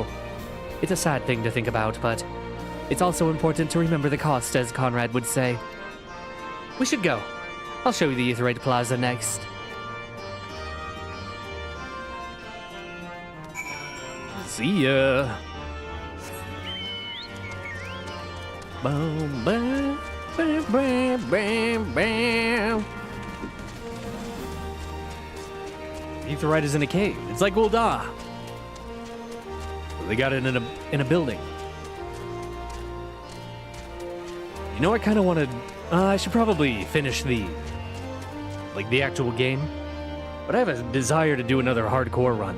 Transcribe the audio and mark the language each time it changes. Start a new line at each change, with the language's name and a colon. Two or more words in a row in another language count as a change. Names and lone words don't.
English: It's a sad thing to think about, but it's also important to remember the cost, as Conrad would say. We should go. I'll show you the Aetheryte Plaza next. See ya. Boom, bam, bam, bam, bam, bam. Aetheryte is in a cave. It's like Gul'dah. They got it in a building. You know, I kind of wanted. I should probably finish the actual game, but I have a desire to do another hardcore run.